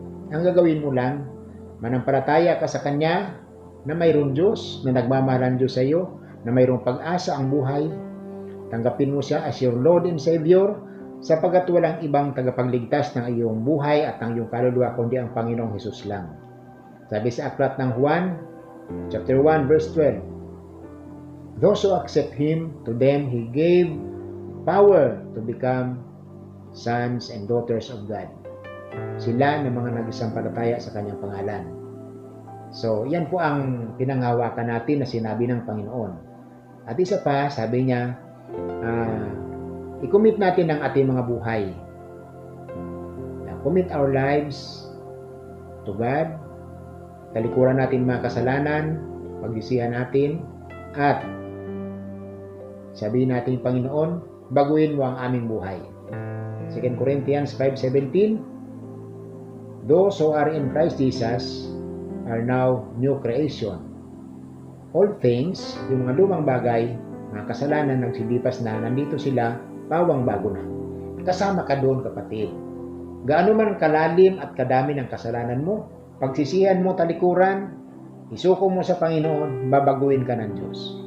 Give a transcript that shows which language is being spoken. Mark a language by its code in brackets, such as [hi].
[tl] Ang gagawin mo lang, manampalataya ka sa Kanya na mayroong Diyos, na nagmamahalan Diyos sa iyo, na mayroong pag-asa ang buhay. Tanggapin mo siya [en] as your Lord and Savior, [tl] sapagkat walang ibang tagapagligtas ng iyong buhay at ang iyong kaluluwa kundi ang Panginoong Hesus lang. Sabi sa aklat ng Juan, [en] chapter 1, verse 12, those who accept Him, to them He gave power to become sons and daughters of God. [tl] sila ng mga nag-isampalataya sa kanyang pangalan. So, yan po ang pinanghawakan natin na sinabi ng Panginoon. At isa pa, sabi niya, i-commit natin ang ating mga buhay. [en] Commit our lives to God. [tl] Talikuran natin mga kasalanan, pagsisihan natin, at sabihin natin, Panginoon, baguhin mo ang aming buhay. [en] 2 Corinthians 5:17, those who are in Christ Jesus are now new creation. All things, [tl] yung mga lumang bagay, mga kasalanan nagsilipas na, nandito sila, pawang bago na. Kasama ka doon, kapatid. Gaano man kalalim at kadami ng kasalanan mo, pagsisihan mo, talikuran, isuko mo sa Panginoon, babaguhin ka ng Diyos.